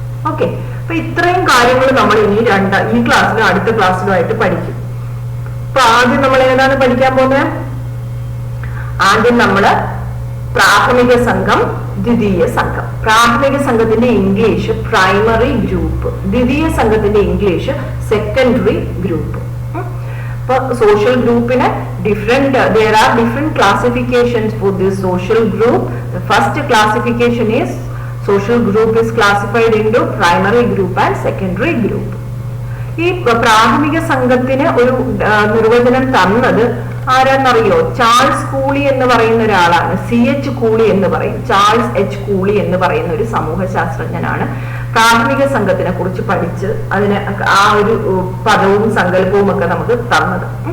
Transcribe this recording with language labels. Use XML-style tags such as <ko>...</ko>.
<ml>Okay, അപ്പൊ ഇത്രയും കാര്യങ്ങൾ നമ്മൾ ഇനി ഈ ക്ലാസ്സിലും അടുത്ത ക്ലാസ്സിലും ആയിട്ട് പഠിക്കും. അപ്പൊ ആദ്യം നമ്മൾ ഏതാണ് പഠിക്കാൻ പോകുന്നത്? ആദ്യം നമ്മള് പ്രാഥമിക സംഘം, ദ്വിതീയ സംഘം. പ്രാഥമിക സംഘത്തിന്റെ ഇംഗ്ലീഷ് പ്രൈമറി ഗ്രൂപ്പ്, ദ്വിതീയ സംഘത്തിന്റെ ഇംഗ്ലീഷ് സെക്കൻഡറി ഗ്രൂപ്പ്. അപ്പൊ സോഷ്യൽ ഗ്രൂപ്പിന്</ml> <en>there are different classifications for this social group. The first classification is social group is classified into primary group and secondary group.</en> <ml>ഈ പ്രാഥമിക സംഘത്തിന് ഒരു നിർവചനം തന്നത് ആരാന്നറിയോ? ചാൾസ് കൂളി എന്ന് പറയുന്ന ഒരാളാണ്. CH കൂളി എന്ന് പറയും, ചാൾസ് H കൂളി എന്ന് പറയുന്ന ഒരു സമൂഹ ശാസ്ത്രജ്ഞനാണ് പ്രാഥമിക സംഘത്തിനെ കുറിച്ച് പഠിച്ച് അതിന് ആ ഒരു പദവും സങ്കല്പവും ഒക്കെ നമുക്ക് തന്നത്.</ml>